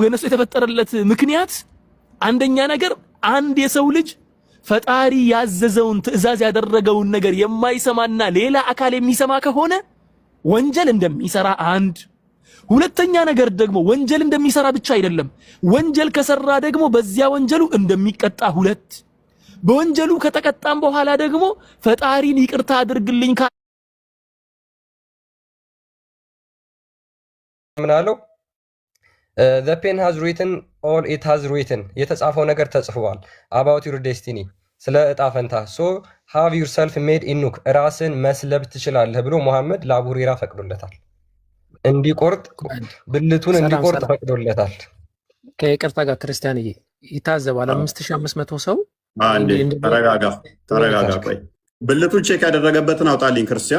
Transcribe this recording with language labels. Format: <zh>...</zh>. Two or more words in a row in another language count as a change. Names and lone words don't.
<am>የነሱ የተፈጠረለት ምክንያት አንደኛ ነገር አንድ የሰው ልጅ ፈጣሪ ያዘዘውን ትዕዛዝ ያደረገውን ነገር የማይሰማና ሌላ አካል የሚሰማ ከሆነ ወንጀል እንደሚሰራ አንድ። ሁለተኛ ነገር ደግሞ ወንጀል እንደሚሰራ ብቻ አይደለም፣ ወንጀል ከሰራ ደግሞ በዚያ ወንጀሉ እንደሚቀጣ ሁለት። በወንጀሉ ከተቀጣም በኋላ ደግሞ ፈጣሪን ይቅርታ አድርግልኝ ምናለው</am> <en>the pen has written all it has written</en> <am>የተጻፈው ነገር ተጽፏል።</am> <en>about your destiny</en> <am>ስለ እጣ ፈንታ</am> <en>so have yourself made</en> <am>ኢኑክ ራስን መስለብ ትችላለህ ብሎ መሐመድ ለአቡ ሁረይራ ፈቅዶለታል። እንዲቆርጥ ብልቱን እንዲቆርጥ ፈቅዶለታል። ከይቅርታ ጋር ክርስቲያንዬ ይታዘባል። 5500 ሰው አንዴ ተረጋጋ። ቆይ ብልቱን ቼክ ያደረገበትን አውጣልኝ ክርስቲያን።</am>